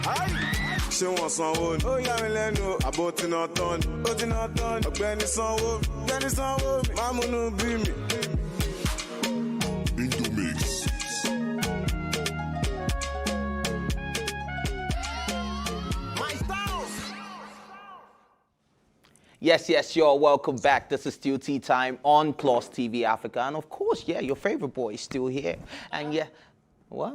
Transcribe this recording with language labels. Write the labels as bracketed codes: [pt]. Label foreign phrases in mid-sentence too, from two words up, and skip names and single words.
[yo] Ṣé wọ́n sanwó ni? Ó yà mí lẹ́nu, àbò tí náà tán ni. Ó ti náà tán ni. Ọ̀gbẹ́ni sanwó, ọ̀gbẹ́ni sanwó, máa múnú bí mi. Indomix. [en] Yes, you're welcome back. This is still Tea Time on Plus TV Africa. And of course, yeah, your favorite boy is still here. And yeah, what?